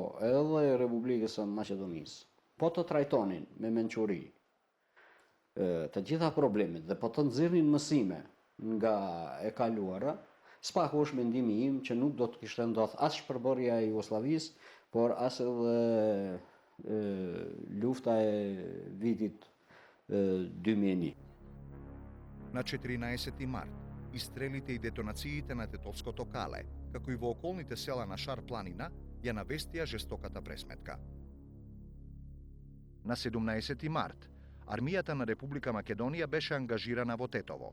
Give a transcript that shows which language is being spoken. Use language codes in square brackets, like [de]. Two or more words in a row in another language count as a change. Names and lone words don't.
[sq] edhe Republikës së Maqedonisë, po të trajtonin me mençuri të gjitha problemet dhe po të nxirrnin mësime nga e kaluara, s'paku është mendimi im që nuk do të kishte ndodhur as shpërbërja e Jugosllavisë, por as edhe lufta e vitit 2001. [mk] На 14 март, истрелите и детонациите на Тетовското кале, како и во околните села на Шар планина, ја навестија жестоката пресметка. На 17 март, армијата на Република Македонија беше ангажирана во Тетово.